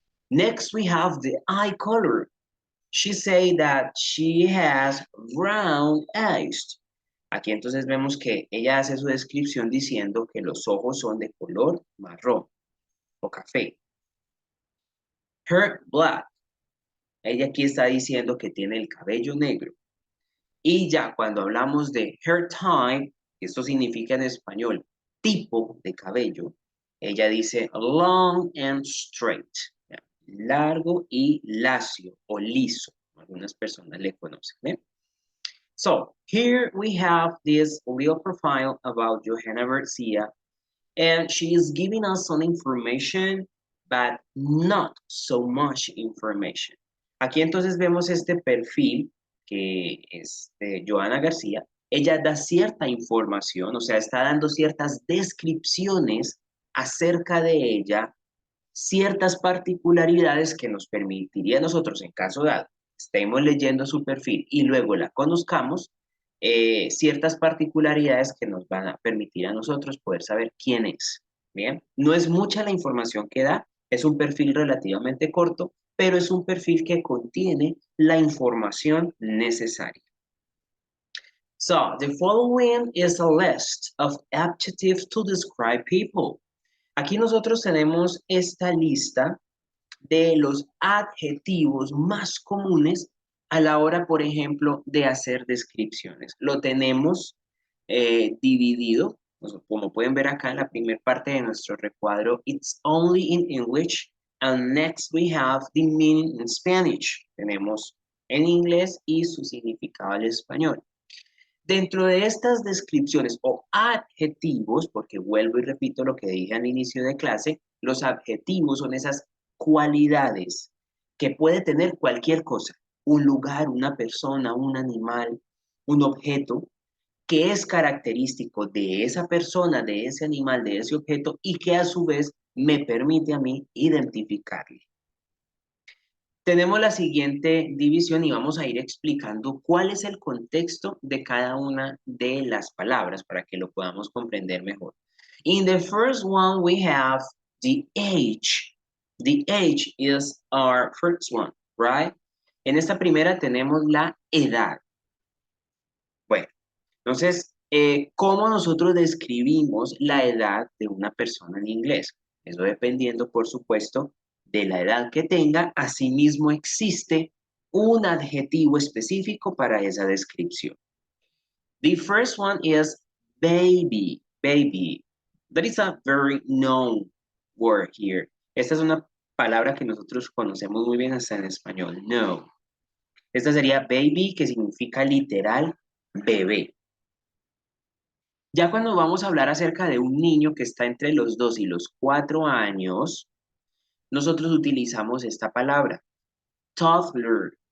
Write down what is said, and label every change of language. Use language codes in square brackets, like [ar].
[en] Next, we have the eye color. She say that she has brown eyes. [es] Aquí entonces vemos que ella hace su descripción diciendo que los ojos son de color marrón o café. [en] Her black. [es] Ella aquí está diciendo que tiene el cabello negro. Y ya cuando hablamos de hair type, esto significa en español tipo de cabello, ella dice [en] long and straight, [es] largo y lacio o liso. Algunas personas le conocen. ¿Eh? [en] So here we have this real profile about Johanna Garcia, and she is giving us some information, but not so much information. [es] Aquí entonces vemos este perfil que es de Johanna García. Ella da cierta información, o sea, está dando ciertas descripciones acerca de ella, ciertas particularidades que nos permitiría a nosotros, en caso dado, estemos leyendo su perfil y luego la conozcamos, ciertas particularidades que nos van a permitir a nosotros poder saber quién es. Bien, no es mucha la información que da, es un perfil relativamente corto, pero es un perfil que contiene la información necesaria. [en] So, the following is a list of adjectives to describe people. [es] Aquí nosotros tenemos esta lista de los adjetivos más comunes a la hora, por ejemplo, de hacer descripciones. Lo tenemos dividido, como pueden ver acá en la primera parte de nuestro recuadro, [en] it's only in English, and next we have the meaning in Spanish. [es] Tenemos en inglés y su significado al español. Dentro de estas descripciones o adjetivos, porque vuelvo y repito lo que dije al inicio de clase, los adjetivos son esas cualidades que puede tener cualquier cosa, un lugar, una persona, un animal, un objeto, que es característico de esa persona, de ese animal, de ese objeto y que a su vez me permite a mí identificarle. Tenemos la siguiente división y vamos a ir explicando cuál es el contexto de cada una de las palabras para que lo podamos comprender mejor. [en] In the first one we have the age. The age is our first one, right? [es] En esta primera tenemos la edad. Bueno, entonces, ¿cómo nosotros describimos la edad de una persona en inglés? Eso dependiendo, por supuesto, de la edad que tenga. Asimismo, existe un adjetivo específico para esa descripción. [en] The first one is baby, baby. That is a very known word here. [es] Esta es una palabra que nosotros conocemos muy bien hasta en español, no. Esta sería baby, que significa literal bebé. Ya cuando vamos a hablar acerca de un niño que está entre los 2 y los 4 años, nosotros utilizamos esta palabra, toddler.